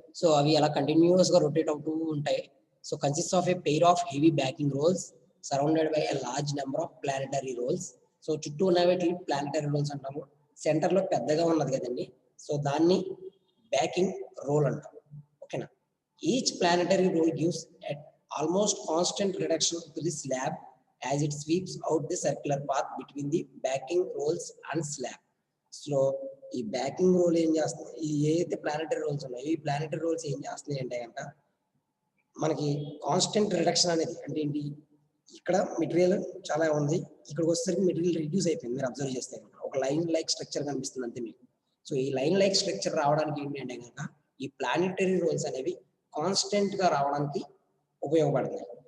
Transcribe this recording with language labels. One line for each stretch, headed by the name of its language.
Telugu: So అవి అలా continuous గా రొటేట్ అవుతూ ఉంటాయి.
English: So consist of a pair of heavy backing rolls surrounded by a large number of planetary rolls.
Telugu: So చుట్టూ ఉన్నవి ప్లానటరీ రోల్స్ అంటాము. సెంటర్ లో పెద్దగా ఉన్నది కదండి, సో దాన్ని బ్యాకింగ్ రోల్ అంటాం. ఓకేనా.
English: Each planetary roll gives at almost constant reduction to the slab as it sweeps out the circular path between the backing rolls and slab.
Telugu: So ఈ backing role ఏం చేస్తుంది, ఈ ఏదైతే ప్లానటరీ రోల్స్ ఉన్నాయో ఈ planetary roles ఏం చేస్తున్నాయి అంటే కనుక మనకి కాన్స్టెంట్ రిడక్షన్ అనేది అంటే ఏంటి, ఇక్కడ మెటీరియల్ చాలా ఉంది, ఇక్కడికి వచ్చేసరికి మెటీరియల్ రిడ్యూస్ అయిపోయింది. మీరు అబ్జర్వ్ చేస్తే ఒక లైన్ లైక్ స్ట్రక్చర్ కనిపిస్తుంది అంతే మీకు. సో ఈ లైన్ లైక్ స్ట్రక్చర్ రావడానికి ఏంటి అంటే కనుక ఈ ప్లానటరీ రోల్స్ అనేవి కాన్స్టెంట్ గా రావడానికి ఉపయోగపడుతుంది.